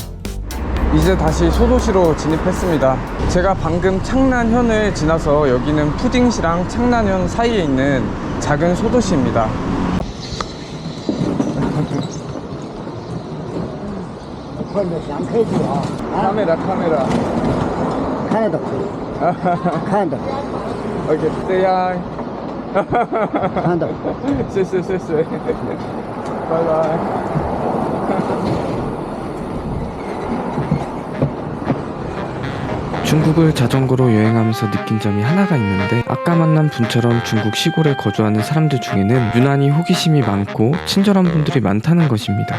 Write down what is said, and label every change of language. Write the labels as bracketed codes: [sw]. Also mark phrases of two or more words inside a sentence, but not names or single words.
[ko] 이제 다시 소도시로 진입했습니다. 제가 방금 창난현을 지나서 여기는 푸딩시랑 창난현 사이에 있는 작은 소도시입니다. 카메라 [zh] 看得到可以，看得， [ko] 오케이, 떼양. [zh] 看得。谢谢。바이바이. [ko] 중국을 자전거로 여행하면서 느낀 점이 하나가 있는데 아까 만난 분처럼 중국 시골에 거주하는 사람들 중에는 유난히 호기심이 많고 친절한 분들이 많다는 것입니다.